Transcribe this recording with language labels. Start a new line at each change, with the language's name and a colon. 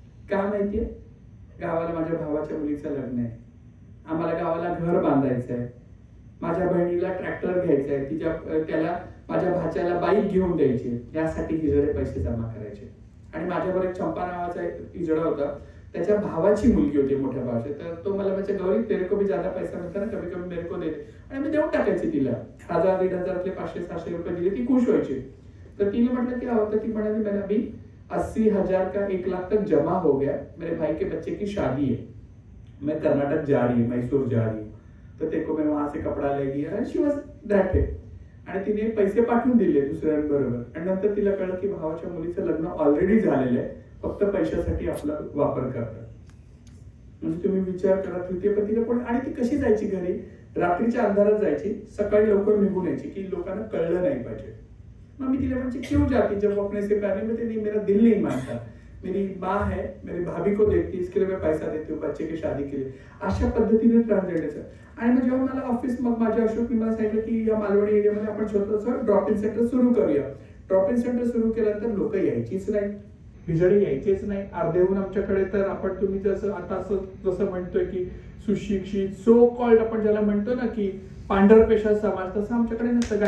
Marathi: का माहितीये, गावाला माझ्या भावाच्या मुलीचं लग्न आहे, आम्हाला गावाला घर बांधायचं आहे, माझ्या बहिणीला ट्रॅक्टर घ्यायचा आहे, त्याला माझ्या भाच्याला बाईक घेऊन द्यायची, यासाठी हिजडे पैसे जमा करायचे. आणि माझ्यावर एक चंपा नावाचा एक हिजडा होता, त्याच्या भावाची मुलगी होती, मोठ्या भावाची. तर तो मला माझ्या
Hindi: गौरी तेरे को भी ज्यादा पैसा मिळता ना, कभी कभी मेरे को दे दे.
Marathi: आणि मी देऊन टाकायची तिला. 1000-1500 500-600 रुपये दिले, ती खुश व्हायची. तर तिने म्हटलं
Hindi: क्या होता,
Marathi: ती म्हणाली
Hindi: मैंने अभी 80,000 का 1 लाख तक जमा हो गया, मेरे भाई के बच्चे की शादी है, मैं कर्नाटक जा रही हूँ, मैसूर जा रही हूँ, तो तेको मैं वहां से कपडा लेगी.
Marathi: आणि
English: She was that way.
Marathi: आणि तिने पैसे पाठवून दिले दुसऱ्यांबरोबर. आणि नंतर तिला कळलं की भावाच्या मुलीचं लग्न ऑलरेडी झालेलं आहे, फक्त पैशासाठी आपला वापर करतात. म्हणजे तुम्ही विचार करा, तृतीयपंथीला कोण. आणि ती कशी जायची घरी, रात्रीच्या अंधारात जायची, सकाळी लवकर निघून यायची की लोकांना कळलं नाही पाहिजे. मग मी तिला म्हणजे
Hindi: क्यों जाती जब अपने से प्यार नहीं, नहीं मेरा दिल नहीं मानता, मेरी माँ है, मेरी भाभी को देखती, इसके लिए मैं पैसा देती हूँ बच्चे की शादी के लिए.
Marathi: अशा पद्धतीने ट्रान्सलेट. आणि मग जेव्हा मला ऑफिस, मग माझ्या अशोकनी मला सांगितलं की या मालवणी एरियामध्ये आपण छोटंसं ड्रॉप इन सेंटर सुरू करूया. ड्रॉप इन सेंटर सुरू केल्यानंतर लोक यायचीच नाही, हिजडे यायचेच नाही. अर्धेहून आमच्याकडे तर आपण, तुम्ही जसं आता जसं म्हणतोय की सुशिक्षित, सो कॉल्ड आपण ज्याला म्हणतो ना की पांढरपेशा समाज, तसं आमच्याकडे नसतं.